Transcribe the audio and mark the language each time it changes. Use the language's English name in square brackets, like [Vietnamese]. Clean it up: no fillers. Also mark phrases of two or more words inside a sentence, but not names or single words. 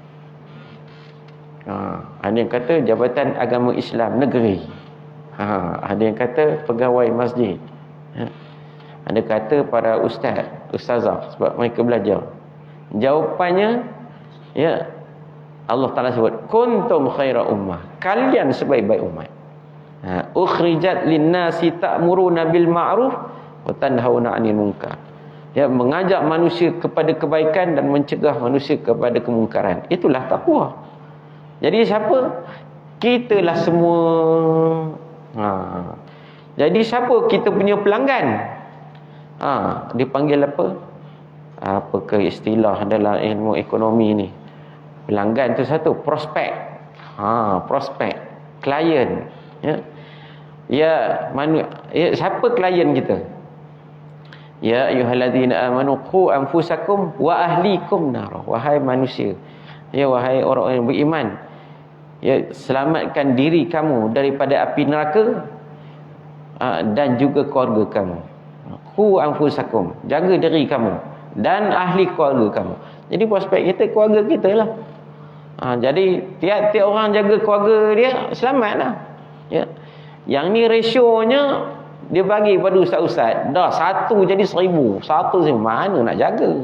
[Malay] Ada yang kata Jabatan Agama Islam Negeri. Ada yang kata pegawai masjid. Ada kata para ustazah sebab mereka belajar. Jawapannya, ya, Allah Ta'ala sebut [Arabic] كنتم خير أمة, [Malay] kalian sebaik-baik umat. [Arabic] أخرجت للناس تأمرون بالمعروف وتنهون عن المنكر. [Malay] Ya, mengajak manusia kepada kebaikan dan mencegah manusia kepada kemungkaran. Itulah takwa. Jadi siapa? Kitalah semua. Jadi siapa kita punya pelanggan? Dipanggil apa? Apakah istilah dalam ilmu ekonomi ni? Pelanggan tu satu, prospek. Prospek, klien. Ya, siapa klien kita? [Arabic] يا أيها الذين آمنوا قوا أنفسكم وأهليكم نار. [Malay] Wahai manusia, ya wahai orang yang beriman, ya, selamatkan diri kamu daripada api neraka dan juga keluarga kamu. [Arabic] قوا أنفسكم, [Malay] jaga diri kamu dan ahli keluarga kamu. Jadi prospek kita keluarga kita lah. Jadi tiap-tiap orang jaga keluarga dia, selamatlah. Ya. Yang ni rasionya dia bagi pada ustaz-ustaz. Dah 1 jadi 1000. 1 mana nak jaga?